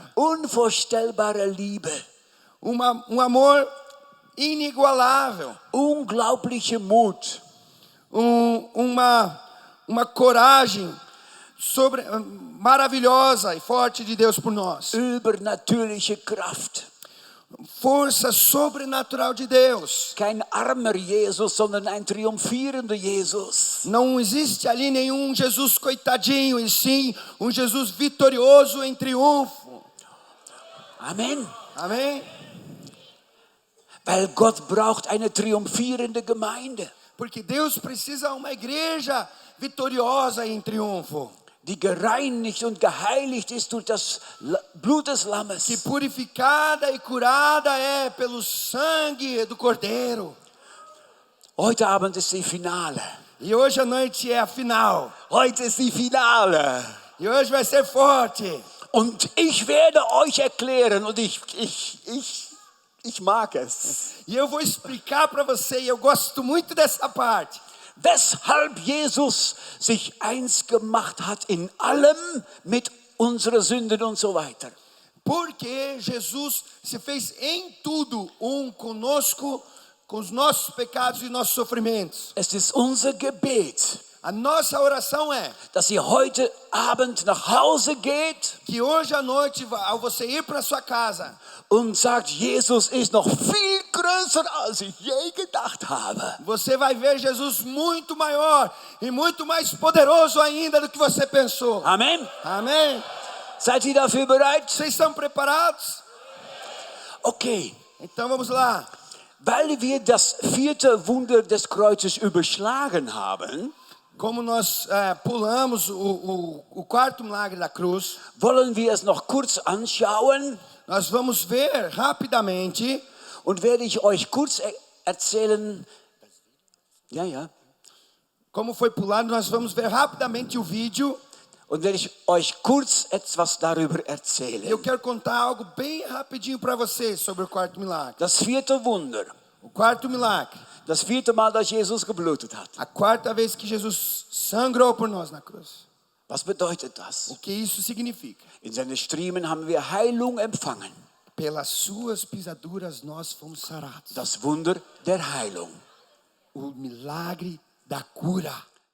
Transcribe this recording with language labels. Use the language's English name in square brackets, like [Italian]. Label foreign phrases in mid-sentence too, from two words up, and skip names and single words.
[German] Unvorstellbare Liebe. [Portuguese] Amor inigualável. [German] Unglaubliche Mut. [Portuguese] Uma coragem maravilhosa e forte de Deus por nós. [German] Übernatürliche Kraft. [Portuguese] Força sobrenatural de Deus. [German] Kein armer Jesus, sondern ein triumphierender Jesus. [Portuguese] Não existe ali nenhum Jesus coitadinho, e sim um Jesus vitorioso em triunfo. [German] Amen. [Portuguese] Amém. [German] Weil Gott braucht eine triumphierende Gemeinde. [Portuguese] Porque Deus precisa uma igreja vitoriosa em triunfo. [German] Die gereinigt und geheiligt ist durch das Blut des Lammes. [Portuguese] Que purificada e curada é pelo sangue do Cordeiro. [German] Heute Abend ist die Finale. [Portuguese] E hoje à noite é a final. [German] Heute ist die Finale. [Portuguese] E hoje vai ser forte. [German] Und ich werde euch erklären, und ich mag es. [Portuguese] E eu vou explicar para você, e eu gosto muito dessa parte. [German] weshalb Jesus sich eins gemacht hat in allem mit unseren Sünden und so weiter. [Portuguese] Porque Jesus se fez em tudo conosco, com os nossos pecados e nossos sofrimentos. [German] Es ist unser Gebet, [Portuguese] A nossa oração é [German] dass ihr heute Abend nach Hause geht [Portuguese] que hoje à noite, ao você ir para sua casa, [German] und sagt, Jesus ist noch viel größer, als ich je gedacht habe. [Portuguese] você vai ver Jesus muito maior e muito mais poderoso ainda do que você pensou. [German] Amen. [Portuguese] Amém? [German] Seid ihr dafür bereit? [Portuguese] Vocês estão preparados? [German] Okay. [Portuguese] Então vamos lá. [German] Weil wir das vierte Wunder des Kreuzes überschlagen haben, [Portuguese] Como nós pulamos o quarto milagre da cruz, [German] wollen wir es noch kurz anschauen [Portuguese] nós vamos ver rapidamente. [German] und werde ich euch kurz erzählen. Ja. [Portuguese] Como foi pulado, nós vamos ver rapidamente o vídeo. [German] Und werde ich euch kurz etwas darüber [Portuguese] E eu [German] erzählen. [Portuguese] quero contar algo bem rapidinho para vocês sobre o quarto milagre. [German] Das vierte Wunder, [Portuguese] O quarto milagre. [German] das vierte Mal, dass Jesus geblutet hat. [Portuguese] A quarta vez que Jesus sangrou por nós na cruz. [German] Was bedeutet das? [Portuguese] O que isso significa? [German] In seinen Striemen haben wir Heilung empfangen. [Portuguese] Pelas suas pisaduras nós fomos sarados. [German] Das Wunder der Heilung. [Portuguese] O milagre da cura.